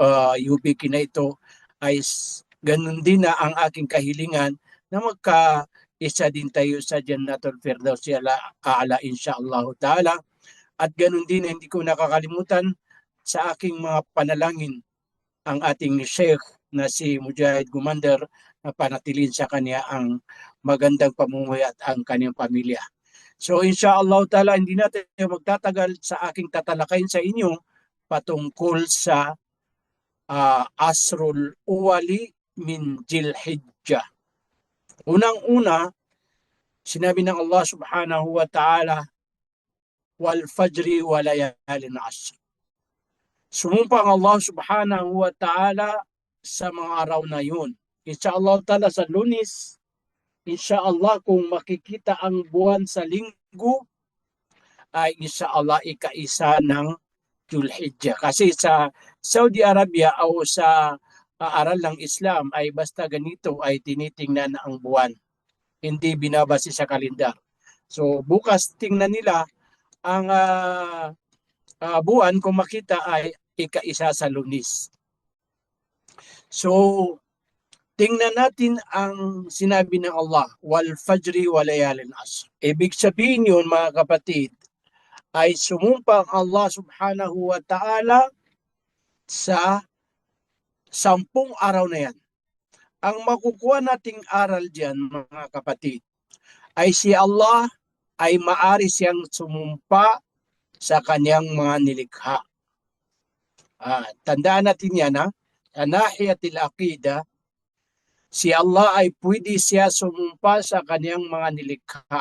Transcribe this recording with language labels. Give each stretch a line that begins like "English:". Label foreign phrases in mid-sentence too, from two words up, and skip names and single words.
Filipino: UBK na ito, ay ganun din na ang aking kahilingan na isa din tayo sa Jannatul Firdaus A'la
Arabic: إن شاء الله تعالى.
Filipino: At ganun din, hindi ko nakakalimutan sa aking mga panalangin ang ating Sheikh na si Mujahid Gumander na panatilin sa kanya ang magandang pamumuhay at ang kanyang pamilya.
Arabic: So إن شاء الله تعالى,
Filipino: hindi natin magtatagal sa aking tatalakayin sa inyo patungkol sa
Arabic: عشر الأوائل من ذي الحجة.
Filipino: Unang-una, sinabi ng
Arabic: الله سبحانه وتعالى, والفجر وليال عشر.
Filipino: Sumumpa ang
Arabic: الله سبحانه وتعالى
Filipino: sa mga araw na yun.
Arabic: إن شاء الله تعالى
Filipino: sa Lunes, insyaallah kung makikita ang buwan sa linggo, ay insyaallah ika-isa ng Dhul-Hijjah. Kasi sa Saudi Arabia o sa aral ng Islam ay basta ganito ay tinitingnan ang buwan. Hindi binabase sa kalendar. So bukas tingnan nila ang buwan kung makita ay ika-isa sa Lunes. So tingnan natin ang sinabi ng Allah,
Arabic: والفجر وليال عشر.
Filipino: Ibig sabihin yun mga kapatid, ay sumumpa ang
Arabic: الله سبحانه وتعالى
Filipino: sa 10 araw na yan. Ang makukuha nating aral dyan mga kapatid, ay si Allah ay maari siyang sumumpa sa kanyang mga nilikha. Tandaan natin yan sa
Arabic: ناحية العقيدة,
Filipino: si Allah ay pwede siya sumumpa sa kanyang mga nilikha.